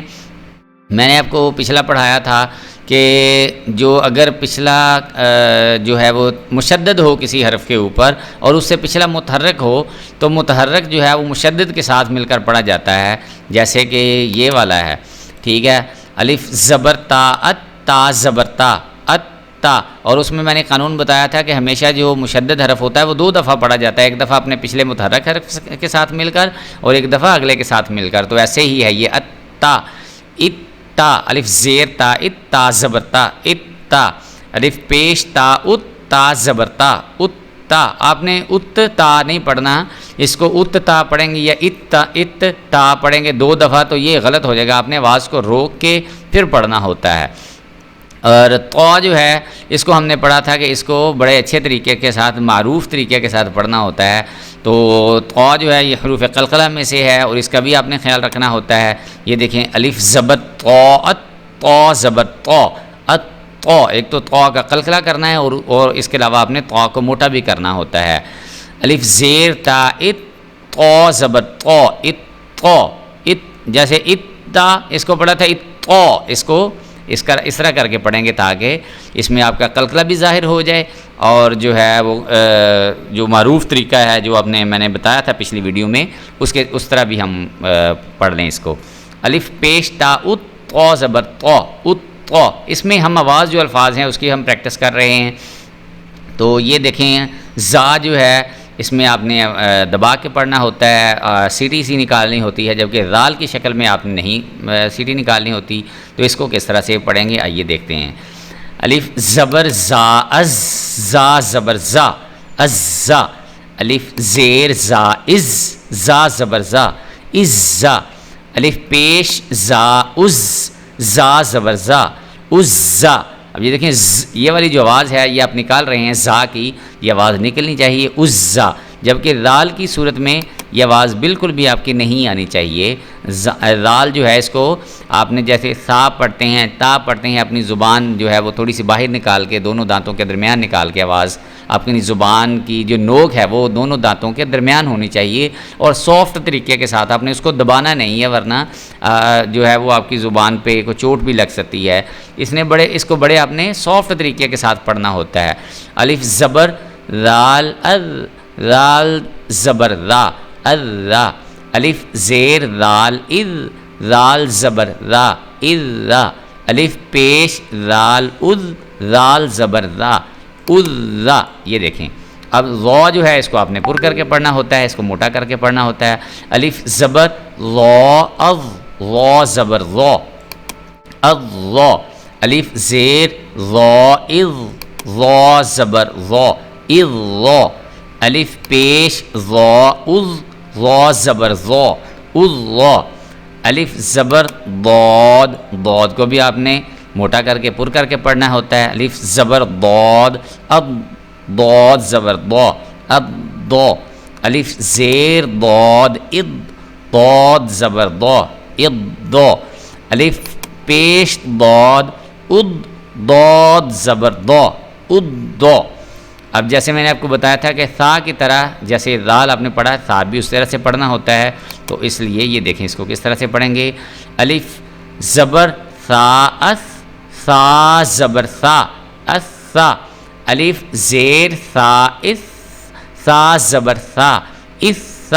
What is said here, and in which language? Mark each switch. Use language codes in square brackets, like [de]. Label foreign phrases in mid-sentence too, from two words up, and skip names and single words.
[ur] میں نے آپ کو پچھلا پڑھایا تھا کہ جو اگر پچھلا جو ہے وہ مشدد ہو کسی حرف کے اوپر اور اس سے پچھلا متحرک ہو تو متحرک جو ہے وہ مشدد کے ساتھ مل کر پڑھا جاتا ہے، جیسے کہ یہ والا ہے، ٹھیک ہے، الف زبر تا ات، تا زبر تا ات تا، اور اس میں نے قانون بتایا تھا کہ ہمیشہ جو مشدد حرف ہوتا ہے وہ دو دفعہ پڑھا جاتا ہے، ایک دفعہ اپنے پچھلے متحرک حرف کے ساتھ مل کر اور ایک دفعہ اگلے کے ساتھ مل کر۔ تو ایسے ہی ہے یہ اتا، اتا، الف زیر تا ات، تا زبر تا ات تا، الف پیش تا ات، تا زبر تا ات تا۔ آپ نے ات تا نہیں پڑھنا، اس کو ات تا پڑھیں گے یا ات تا پڑھیں گے دو دفعہ تو یہ غلط ہو جائے گا، آپ نے آواز کو روک کے پھر پڑھنا ہوتا ہے۔ اور تو جو ہے اس کو ہم نے پڑھا تھا کہ اس کو بڑے اچھے طریقے کے ساتھ معروف طریقے کے ساتھ پڑھنا ہوتا ہے۔ تو جو ہے یہ حروف قلقلہ میں سے ہے اور اس کا بھی آپ نے خیال رکھنا ہوتا ہے۔ یہ دیکھیں الف زبر تو ات، تو زبر تو ات، تو ایک تو کا قلقلہ کرنا ہے اور اس کے علاوہ آپ نے تو کو موٹا بھی کرنا ہوتا ہے۔ الف زیر تا ات، تو زبر تو ات، تو ات، جیسے ات تا اس کو پڑھا تھا ات تو، اس کو اس طرح کر کے پڑھیں گے تاکہ اس میں آپ کا قلقلہ بھی ظاہر ہو جائے اور جو ہے وہ جو معروف طریقہ ہے جو میں نے بتایا تھا پچھلی ویڈیو میں اس طرح بھی ہم پڑھ لیں اس کو۔ الف پیش تا ات، تو زبر تو ات، تو، اس میں ہم آواز جو الفاظ ہیں اس کی ہم پریکٹس کر رہے ہیں۔ تو یہ دیکھیں زا جو ہے اس میں آپ نے دبا کے پڑھنا ہوتا ہے، سیٹی سی نکالنی ہوتی ہے، جبکہ رال کی شکل میں آپ نے نہیں سیٹی نکالنی ہوتی۔ تو اس کو کس طرح سے پڑھیں گے آئیے دیکھتے ہیں۔ الف زبر زا از، زا زبر زا از زا، الف زیر زا از، زا زبر زا از زا، الف پیش زا از، زا زبر زا از زا۔ اب یہ دیکھیں یہ والی جو آواز ہے یہ آپ نکال رہے ہیں زا کی، یہ آواز نکلنی چاہیے عزا، جبکہ رال کی صورت میں یہ آواز بالکل بھی آپ کی نہیں آنی چاہیے۔ رال جو ہے اس کو آپ نے جیسے سا پڑھتے ہیں تا پڑھتے ہیں، اپنی زبان جو ہے وہ تھوڑی سی باہر نکال کے دونوں دانتوں کے درمیان نکال کے آواز آپ کی زبان کی جو نوک ہے وہ دونوں دانتوں کے درمیان ہونی چاہیے اور سافٹ طریقے کے ساتھ آپ نے اس کو دبانا نہیں ہے، ورنہ جو ہے وہ آپ کی زبان پہ کوئی چوٹ بھی لگ سکتی ہے۔ اس کو بڑے آپ نے سافٹ طریقے کے ساتھ پڑھنا ہوتا ہے۔ الف زبر رال ار، رال زبر را ار را، الف زیر رال ار، رال زبر را ار را، الف پیش رال ار، رال زبر را ار را۔ یہ دیکھیں اب را جو ہے اس کو آپ نے پر کر کے پڑھنا ہوتا ہے، اس کو موٹا کر کے پڑھنا ہوتا ہے۔ الف زبر را اض، را زبر را اض را، الف زیر را اض، را زبر را اض را، الف پیش را اض، را زبر را اض را، الف زبر ضاد، ضاد کو بھی آپ نے موٹا کر کے پر کر کے پڑھنا ہوتا ہے۔ الف زبر ضاد اب، ضاد زبر ضا اب ضا، الف زیر ضاد اض، ضاد زبر ضا اض ضا، الف پیش ضاد اض، ضاد زبر ضا उद्दो। اب جیسے میں نے آپ کو بتایا تھا کہ سا کی طرح جیسے دال آپ نے پڑھا، سا بھی اس طرح سے پڑھنا ہوتا ہے، تو اس لیے یہ دیکھیں اس کو کس طرح سے پڑھیں گے. الف زبر سا اس، سا زبر سا اس سا. الف زیر سا اس، سا زبر سا اس سا.